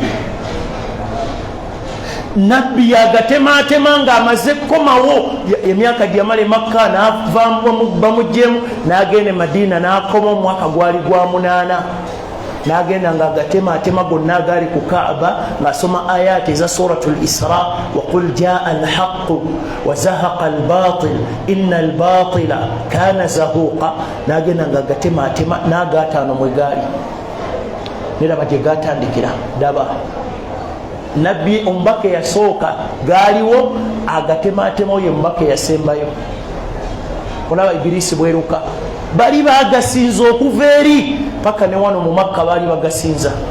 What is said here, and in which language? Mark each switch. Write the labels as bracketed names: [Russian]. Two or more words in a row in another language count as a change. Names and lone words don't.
[Ganda] nabbi yagatematema ng'amaze kukomawo emyaka gyamale Makka n'avaamu bamuggyemu n'agenda Madiina n'akoma omwaka gwali gwa 8 n'agenda ng'agatematema gonna agaali ku Kaaba ng'asoma ayati eza suratul Isra [Arabic] وقل جاء الحق وزهق الباطل إن الباطل كان زهوقا [Ganda] n'agenda ng'agatematema n'agaataano mwe gaali neraba gye gatandikira daba nabbi omubaka yasooka gaaliwo agatematema oyo omubaka yasembayo olaba Ibirisi bweruka bali bagasinza okuva eri paka ne wano mu Makka baali bagasinza